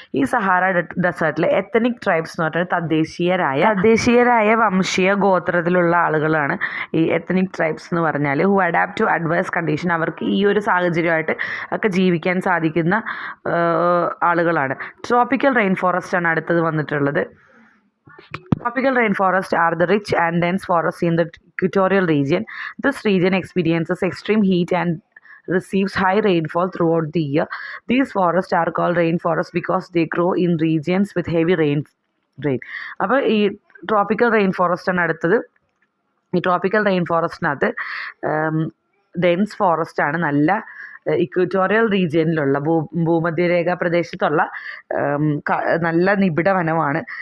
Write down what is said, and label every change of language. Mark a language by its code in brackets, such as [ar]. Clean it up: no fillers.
[ml] ഈ Sahara ഡെസേർട്ടിലെ ethnic tribes എന്ന് പറഞ്ഞാൽ തദ്ദേശീയരായ വംശീയ ഗോത്രത്തിലുള്ള ആളുകളാണ് ഈ എത്നിക് ട്രൈബ്സ് എന്ന് പറഞ്ഞാൽ. [en] who adapt to adverse condition, [ml] അവർക്ക് ഈ ഒരു സാഹചര്യമായിട്ട് ഒക്കെ ജീവിക്കാൻ സാധിക്കുന്ന ആളുകളാണ്. ട്രോപ്പിക്കൽ റെയിൻ ഫോറസ്റ്റ് ആണ് അടുത്തത് വന്നിട്ടുള്ളത്. [en] Tropical rainforests are the rich and dense forests in the equatorial region. This region experiences extreme heat and receives high rainfall throughout the year. These forests are called rainforests because they grow in regions with heavy rain. [ml] അപ്പോൾ ഈ tropical rain forest ആണ് അടുത്തത്. ഈ tropical rain ഫോറസ്റ്റിനകത്ത് dense forest ആണ്, നല്ല equatorial റീജിയനിലുള്ള ഭൂമധ്യരേഖാ പ്രദേശത്തുള്ള നല്ല നിബിഡ വനമാണ്.